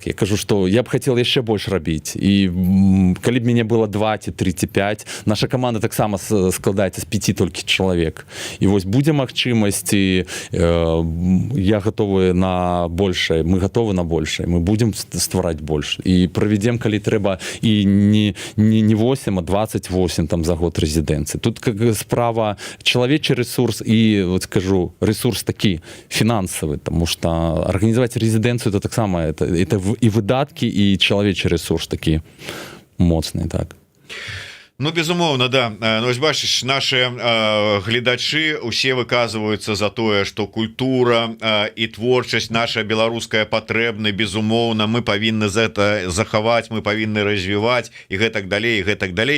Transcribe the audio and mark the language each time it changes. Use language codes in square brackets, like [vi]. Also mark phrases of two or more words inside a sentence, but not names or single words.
[be] Я кажу, што я б хацеў яшчэ больш рабіць. І калі б мяне было 2 ці 3 ці 5, наша каманда таксама складаецца з 5 толькі чалавек. І вось будзе магчымасць, і я гатовы на большае, мы гатовы на большае, мы будзем ствараць больш. І правядзем, калі трэба, і не 8, а 28 там за год резиденции. [ru] Тут как справа человечий ресурс и, вот скажу, ресурс таки финансовый, потому что организовать резиденцию это так само, это и выдатки, и человечий ресурс таки моцный, так. [be] Ну, безумоўна, да. Ну, вось бачыш, наши гледачы усе выказваюцца за тое, што культура і творчасць наша беларуская патрэбны, безумоўна, мы павінны за это захаваць, мы павінны развіваць і гэтак далей, і гэтак далей.